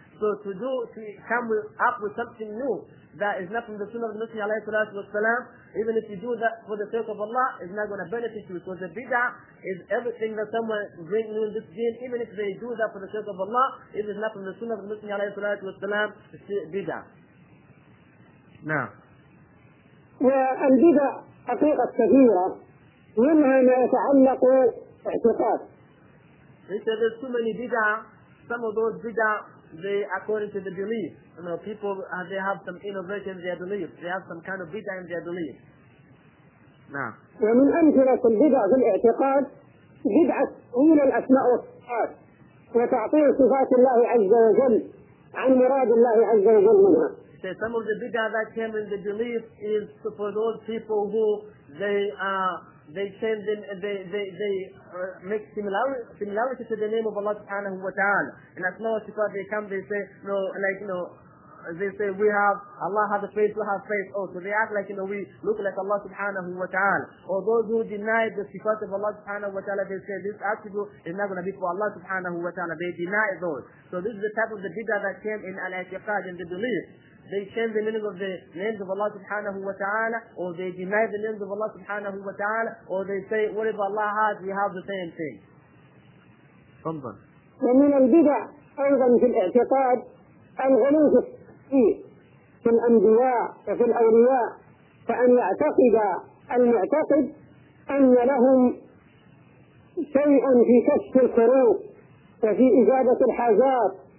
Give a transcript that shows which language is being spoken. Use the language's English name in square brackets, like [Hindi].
[English] So to come up with something new that is not from the sunnah of the Messenger alayhi salatu wa salam, even if you do that for the sake of Allah, it's not going to benefit you. So the bid'ah is everything that someone brings new in this deen, even if they do that for the sake of Allah, it is not from the sunnah of the Messenger alayhi salatu wa salam, it's bid'ah. Now. [Arabic] البدع حقيقة كثيرة منها ما يتعلق باعتقاد. [English] He said there's too many bid'ah. Some of those bid'ah, they according to the belief. You know, people, they have some innovation in their belief. They have some kind of bid'ah in their belief. Now. [Arabic] ومن أمثلة البدع في الاعتقاد بدعة تأويل الأسماء والصفات وتعطيل صفات الله عز وجل عن مراد الله عز وجل منها. [English] So some of the bid'ah that came in the belief is for those people who they make similarity to the name of Allah subhanahu wa ta'ala. And as long as before they come, they say, no, like, you know, they say, we have, Allah has a face, we have faith. Oh, so they act like, you know, we look like Allah subhanahu wa ta'ala. Or those who deny the sifat of Allah subhanahu wa ta'ala, they say, this attribute is not going to be for Allah subhanahu wa ta'ala. They deny those. So this is the type of the bid'ah that came in al-i'tiqad, in the belief. They change the meaning of the names of Allah subhanahu wa ta'ala, or they deny the names of Allah subhanahu wa ta'ala, or they say, whatever Allah has, we have the same thing. [Arabic] ومن البدع أيضا في الاعتقاد الغلو في الأنبياء وفي الأولياء، فأن يعتقد المعتقد أن لهم شيئا في كشف الكروب وفي إجابة الحاجات.